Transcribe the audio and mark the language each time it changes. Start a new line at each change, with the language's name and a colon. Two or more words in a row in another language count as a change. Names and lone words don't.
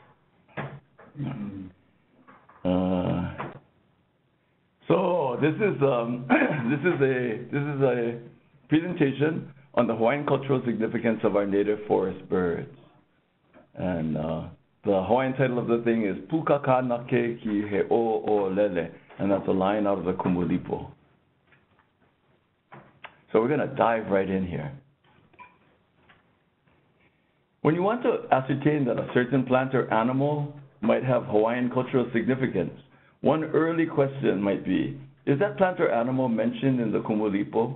English: So this is a presentation on the Hawaiian cultural significance of our native forest birds. And the Hawaiian title of the thing is
Hawaiian: Pukakanake ki he o lele,
English: and that's a line out of the Kumulipo. So we're going to dive right in here. When you want to ascertain that a certain plant or animal might have Hawaiian cultural significance, one early question might be, is that plant or animal mentioned in the Kumulipo?